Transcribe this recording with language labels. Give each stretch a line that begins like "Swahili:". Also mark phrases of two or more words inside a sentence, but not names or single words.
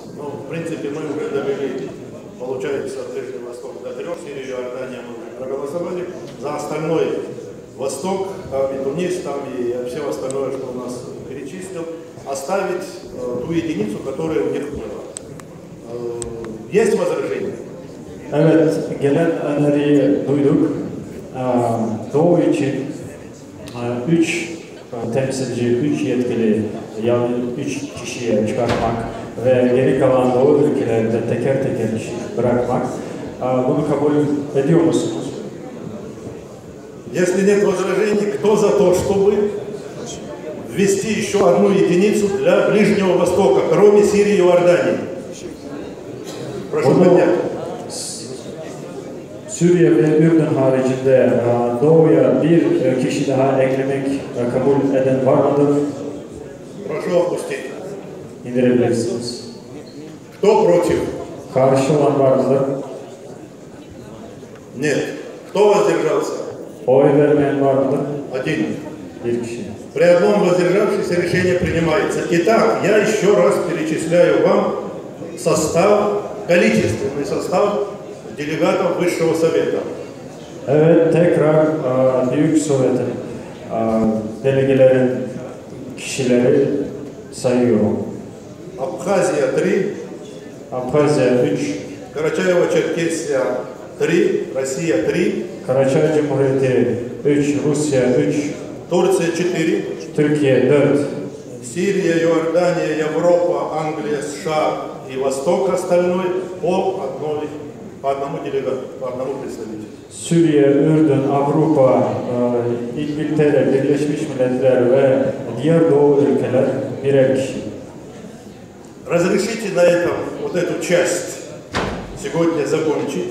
Russian: Ну, в принципе, мы уже довели, получается, Ближний Восток до 3, Сирию и Иордания мы уже проголосовали. За остальной Восток, там и Тунис, там и все остальное, что у нас перечислил, оставить ту единицу, которая у них была. Есть возражения?
Turkish: Evet, gelen öneriyi duyduk. Doğu için 3 temsilci, 3 yetkili, yani 3 kişiye çıkartmak ve geri kalan Doğu ülkelerinde teker teker kişi bırakmak. Bunu kabul ediyor musunuz?
Russian: Если нет возражений, кто за то, чтобы ввести еще одну единицу для Ближнего Востока, кроме Сирии и Иордании? Прошу поднять.
Turkish: Suriye ve Ürdün haricinde Doğu'ya bir kişi daha eklemek kabul eden var mıdır?
Russian: Прошу опустить.
Turkish: İndirebilirsiniz.
Russian: Кто против?
Turkish: Karşı olan var mıdır?
Russian: Нет. Кто воздержался?
Turkish: Oy vermeyen var mıdır?
Russian: Один.
Turkish: Bir kişi.
Russian: При одном воздержавшемся решение принимается. Итак, я еще раз перечисляю вам состав, количественный состав делегатов Высшего Совета.
Turkish: Evet, tekrar Büyük Sovyet'in delegelerin kişileri sayıyorum.
Russian: Абхазия 3,
Turkish: Abhazya 3,
Russian: Карачаево-Черкесия 3, Россия 3,
Turkish: Karaçay Cumhuriyeti 3, Rusya 3,
Russian: Турция 4,
Turkish: Türkiye 4,
Russian: Сирия, Иордания, Европа, Англия, США и Восток остальной по одному делегату, по одному представителю.
Turkish: Suriye, Ürdün, Avrupa, İngiltere, Birleşmiş Milletler ve diğer Doğu ülkeler birer kişi.
Russian: Разрешите на этом вот эту часть сегодня закончить.